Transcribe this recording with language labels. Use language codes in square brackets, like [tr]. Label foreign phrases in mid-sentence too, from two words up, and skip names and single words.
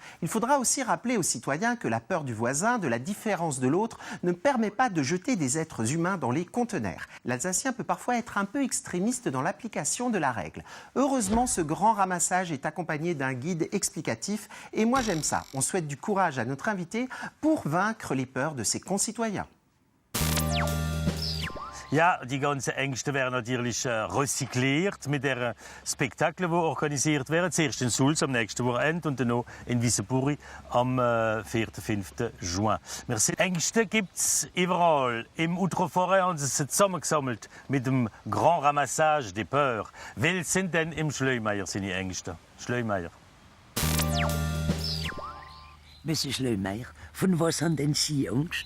[fr] Il faudra aussi rappeler aux citoyens que la peur du voisin, de la différence de l'autre, ne permet pas de jeter des êtres humains dans les conteneurs. L'Alsacien peut parfois être un peu extrémiste dans l'application de la règle. Heureusement, ce grand ramassage est accompagné d'un guide explicatif et moi j'aime ça. On souhaite du courage à notre invité pour vaincre les peurs de ses concitoyens. [de] Ja, die ganzen Ängste werden natürlich recycliert mit der Spektakel, die organisiert werden. Zuerst in Sulz am nächsten Wochenende und dann noch in Wissembourg am 4. 5. [fr] Juin. Merci. [de] Ängste gibt es überall. Im Outreforêt haben sie sie zusammengesammelt mit dem Grand Ramassage des Peurs. Welche sind denn im Schleumeier seine Ängste? Schleumeier. Monsieur Schleumeier, von was haben denn Sie Angst?